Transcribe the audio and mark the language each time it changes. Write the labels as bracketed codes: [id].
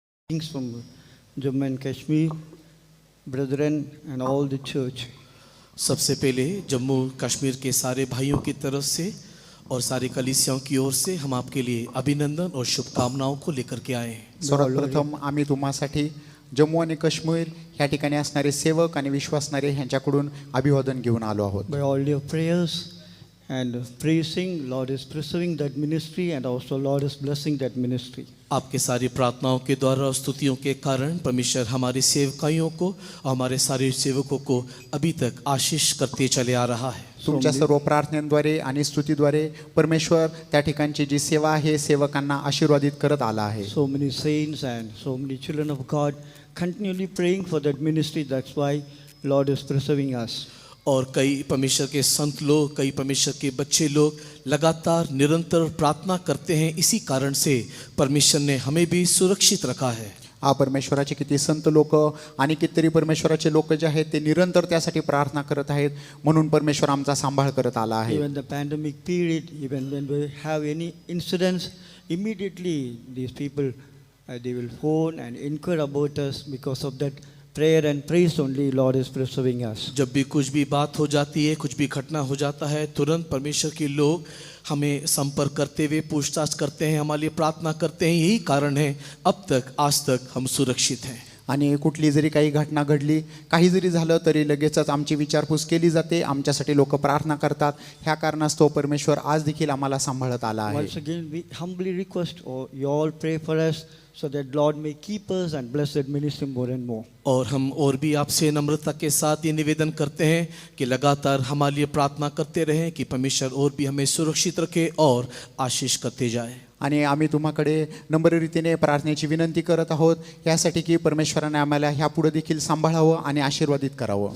[en] Greetings from Jammu and Kashmir, brethren and all the church. [hi] सबसे पहले जम्मू कश्मीर के सारे भाइयों की तरफ से और सारी कलीसियाओं की ओर से हम आपके लिए अभिनंदन और शुभकामनाओं को लेकर के आए हैं। [mr] सर्वप्रथम आम्ही तुम्हासाठी जम्मू आणि काश्मीर ह्या ठिकाणी असणारे सेवक आणि विश्वासणारे यांच्याकडून अभिवादन घेऊन आलो आहोत. [en] By all your prayers and praising, Lord is preserving that ministry and also Lord is blessing that ministry. [hi] आपके सारी प्रार्थनाओं के द्वारा और स्तुतियों के कारण परमेश्वर हमारी सेवकाइयों को और हमारे सारे सेवकों को अभी तक आशीष करते चले आ रहा है. [mr] तुमच्या सर्व प्रार्थनेद्वारे आणि स्तुतीद्वारे परमेश्वर त्या ठिकाणची जी सेवा आहे सेवकांना आशीर्वादित करत आला आहे. [en] So many saints and so many children of God continually praying for that ministry. That's why Lord is preserving us. [hi] और कई परमेश्वर के संत लोग, कई परमेश्वर के बच्चे लोग लगातार निरंतर प्रार्थना करते हैं. इसी कारण से परमेश्वर ने हमें भी सुरक्षित रखा है. [mr] परमेश्वराचे किती संत लोक आणि कितीतरी परमेश्वराचे लोक जे आहेत ते निरंतर त्यासाठी प्रार्थना करत आहेत, म्हणून परमेश्वर आमचा सांभाळ करत आला आहे. [en] Even the pandemic period, even when we have any incidents, immediately these people they will phone and inquire about us. Because of that prayer and praise only, Lord is preserving us. [hi] जब भी कुछ भी बात हो जाती है, कुछ भी घटना हो जाता है, तुरंत परमेश्वर के लोग हमें संपर्क करते हुए पूछताछ करते हैं, हमारे लिए प्रार्थना करते हैं. यही कारण है अब तक आज तक हम सुरक्षित हैं. [mr] आणि कुठली जरी काही घटना घडली, काही जरी झालं तरी लगेचच आमची विचारपूस केली जाते, आमच्यासाठी लोक प्रार्थना करतात. ह्या कारणास्तव परमेश्वर आज देखील आम्हाला सांभाळत आला आहे. [en] Once again, we humbly request you all pray for us so that Lord may keep us and bless that ministry more and more. [hi] और हम और भी आपसे नम्रता के साथ ये निवेदन करते हैं कि लगातार हमारे लिए प्रार्थना करते रहें कि परमेश्वर और भी हमें सुरक्षित रखे और आशीष करते जाए. [mr] आणि आम्ही तुम्हाकडे नम्र रीतीने प्रार्थनेची विनंती करत आहोत यासाठी की परमेश्वराने आम्हाला ह्या पुढे देखील सांभाळावं आणि आशीर्वादित करावं.